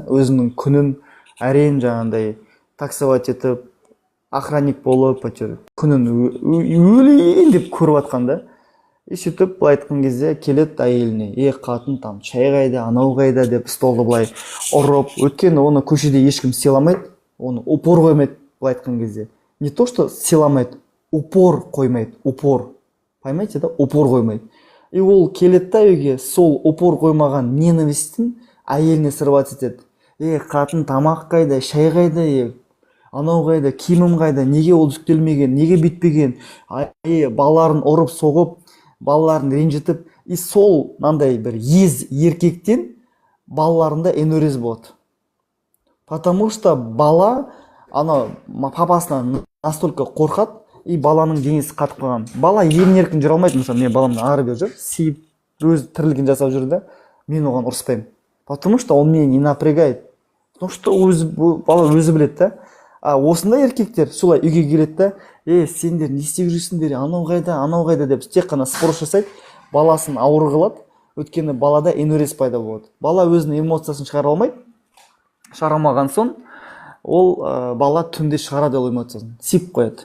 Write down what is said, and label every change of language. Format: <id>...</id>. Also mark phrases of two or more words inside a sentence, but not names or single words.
<kk>Өзінің күнін әрең жаңағындай таксовать етіп, охранник болып, күнін өлейін деп көріп атқан да. И сөйтіп былай айтқан кезде келеді әйеліне, қатын там шай қайда, анау қайда деп столды былай ұрып, өйткені оны көшеде ешкім сыйламайды, оны упор қоймайды. Былай айтқан кезде</kk> <ru>не то что</ru> <kk>сыйламайды, упор қоймайды, упор,</kk> <ru>понимаете да,</ru> <kk>упор қоймайды. И ол келеді да үйге, сол упор қоймаған ненавистін әйеліне сырбат етеді. Қатын тамақ қайда, шай қайда, анау қайда, киімім қайда, неге ол жүктелмеген, неге бүйтпеген, балаларын ұрып соғып, балаларын ренжітіп, и сол мынандай бір еркектен балаларында энурез болады.</kk> <ru>Потому что</ru> <kk>бала папасынан настолько қорқады, и баланың денесі қатып қалған. Бала емін-еркін жүре алмайды. Мысалы, мен баламды ары бері жүр, сүйіп, өз тірлігін жасап жүрді, мен оған ұрыспаймын.</kk> <ru>Потому что он меня не напрягает. Потому что</ru> <kk>бала өзі біледі да. Осындай еркектер солай үйге келеді да, сендер не істеп жүрсіңдер, анау қайда деп тек қана спрос жасайды, баласын ауыр қылады. Өйткені балада энурез пайда болады. Бала өзінің эмоциясын шығара алмайды. Шығарамаған соң, ол бала түнде шығарады ол эмоциясын, сиіп қояды.</kk>